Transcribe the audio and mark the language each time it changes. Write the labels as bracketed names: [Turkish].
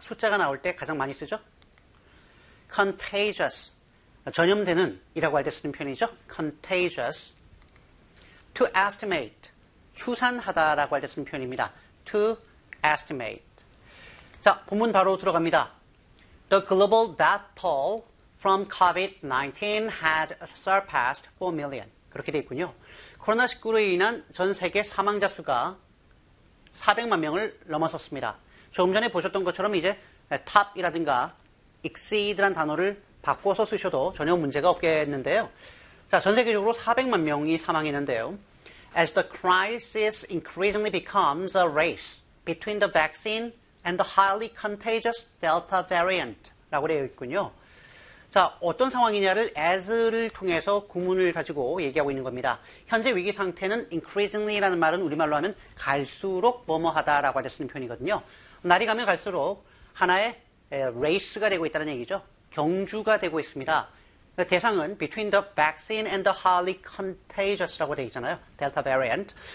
[Korean] 숫자가 나올 때 가장 많이 쓰죠. [English] Contagious. [Korean] 전염되는 이라고 할때 쓰는 표현이죠. [English] Contagious. To estimate. [Korean] 추산하다 라고 할때 쓰는 표현입니다. [English] To estimate. [Korean] 자, 본문 바로 들어갑니다. [English] The global death toll from COVID-19 had surpassed 4 million. [Korean] 그렇게 되어 있군요. 코로나19로 인한 전 세계 사망자 수가 400만 명을 넘어섰습니다. 조금 전에 보셨던 것처럼 이제 top이라든가 exceed란 단어를 바꿔서 쓰셔도 전혀 문제가 없겠는데요. 자, 전 세계적으로 400만 명이 사망했는데요. [English] As the crisis increasingly becomes a race between the vaccine and the highly contagious Delta variant [Korean] 라고 되어 있군요. 자, 어떤 상황이냐를 as를 통해서 구문을 가지고 얘기하고 있는 겁니다. 현재 위기 상태는 increasingly라는 말은 우리말로 하면 갈수록 뭐뭐하다라고 할때 쓰는 표현이거든요. 날이 가면 갈수록 하나의 race가 되고 있다는 얘기죠. 경주가 되고 있습니다. 대상은 [English] between the vaccine and the highly contagious [Korean] 라고 되어 있잖아요. Delta variant.